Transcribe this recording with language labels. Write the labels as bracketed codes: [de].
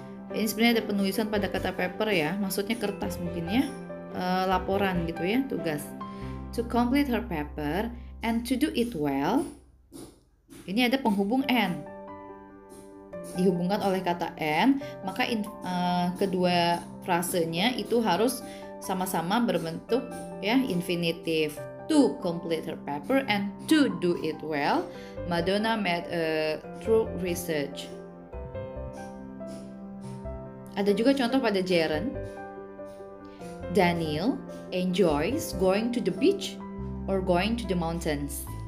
[id] Ini sebenarnya ada penulisan pada kata paper ya, maksudnya kertas mungkin ya, laporan gitu ya, tugas. [en] To complete her paper and to do it well. [id] Ini ada penghubung and, dihubungkan oleh kata and, maka kedua frasenya itu harus sama-sama berbentuk ya infinitive. [en] To complete her paper and to do it well, Madonna made a thorough research. [id] Ada juga contoh pada gerund. [en] Daniel enjoys going to the beach or going to the mountains.